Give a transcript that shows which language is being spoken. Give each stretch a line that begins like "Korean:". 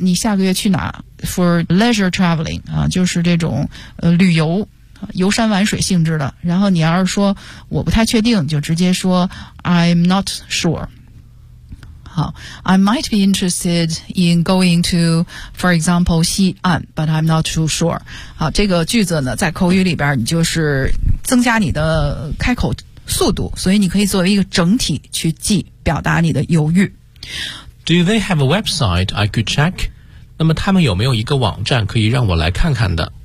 Chinese: 你下个月去哪
English: for leisure traveling,
Chinese: 啊就是这种旅游游山玩水性质的。然后你要是说我不太确定就直接说
English: I'm not sure. 好 I might be interested in going to, for example, 西岸 but I'm not too sure.
Chinese: 好这个句子呢在口语里边你就是增加你的开口速度所以你可以作为一个整体去记表达你的犹豫
English: Do they have a website I could check?
Chinese: 那么他们有没有一个网站可以让我来看看的